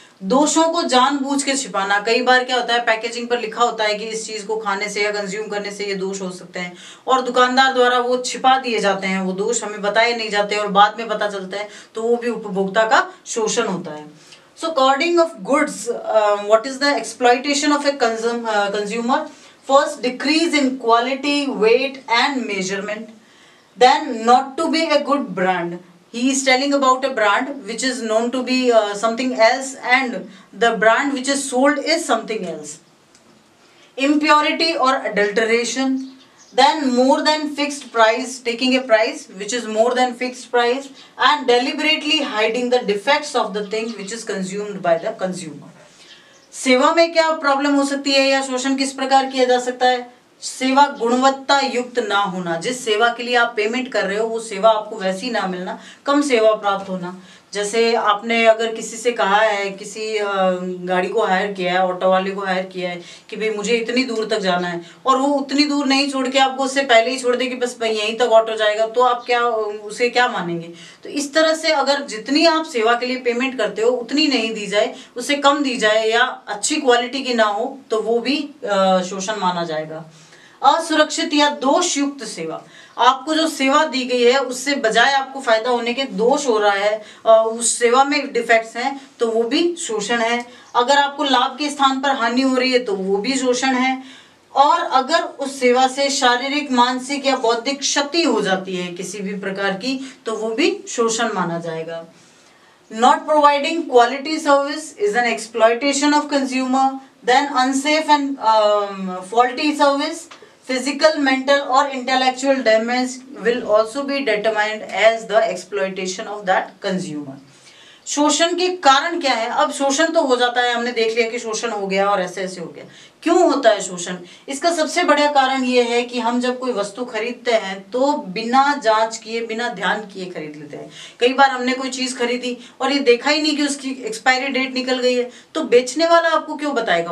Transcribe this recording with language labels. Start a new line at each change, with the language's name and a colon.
Hindi: दोषों को जानबूझ के छिपाना, कई बार क्या होता है, पैकेजिंग पर लिखा होता है कि इस चीज को खाने से या कंज्यूम करने से ये दोष हो सकते हैं, और दुकानदार द्वारा वो छिपा दिए जाते हैं, वो दोष हमें बताए नहीं जाते और बाद में पता चलता है, तो वो भी उपभोक्ता का शोषण होता है।
English: So according of goods, what is the exploitation of a consumer? First, decrease in quality, weight and measurement. Then, not to be a good brand. He is telling about a brand which is known to be something else, and the brand which is sold is something else. Impurity or adulteration. Then, more than fixed price, taking a price which is more than fixed price and deliberately hiding the defects of the thing which is consumed by the consumer.
Hindi: सेवा में क्या problem हो सकती है या शोषण किस प्रकार किया जा सकता है? सेवा गुणवत्ता युक्त ना होना, जिस सेवा के लिए आप पेमेंट कर रहे हो वो सेवा आपको वैसी ना मिलना, कम सेवा प्राप्त होना। जैसे आपने अगर किसी से कहा है, किसी गाड़ी को हायर किया है, ऑटो वाले को हायर किया है कि भाई मुझे इतनी दूर तक जाना है, और वो उतनी दूर नहीं छोड़ के आपको उससे पहले ही छोड़ दे कि बस भाई यहीं तक ऑटो जाएगा, तो आप क्या उसे क्या मानेंगे? तो इस तरह से अगर जितनी आप सेवा के लिए पेमेंट करते हो उतनी नहीं दी जाए, उससे कम दी जाए या अच्छी क्वालिटी की ना हो, तो वो भी शोषण माना जाएगा। असुरक्षित या दोषयुक्त सेवा, आपको जो सेवा दी गई है उससे बजाय आपको फायदा होने के दोष हो रहा है, उस सेवा में डिफेक्ट्स हैं, तो वो भी शोषण है। अगर आपको लाभ के स्थान पर हानि हो रही है तो वो भी शोषण है। और अगर उस सेवा से शारीरिक, मानसिक या बौद्धिक क्षति हो जाती है किसी भी प्रकार की, तो वो भी शोषण माना जाएगा।
English: Not providing quality service is an exploitation of consumer. Then unsafe and faulty service, physical, mental or intellectual damage will also be determined as the exploitation of that consumer.
Hindi: शोषण के कारण क्या है? अब शोषण तो हो जाता है, हमने देख लिया कि शोषण हो गया और ऐसे ऐसे हो गया। क्यों होता है शोषण? इसका सबसे बड़ा कारण ये है कि हम जब कोई वस्तु खरीदते हैं तो बिना जांच किए, बिना ध्यान किए खरीद लेते हैं। कई बार हमने कोई चीज खरीदी और ये देखा ही नहीं कि उसकी एक्सपायरी डेट निकल गई है, तो बेचने वाला आपको क्यों बताएगा?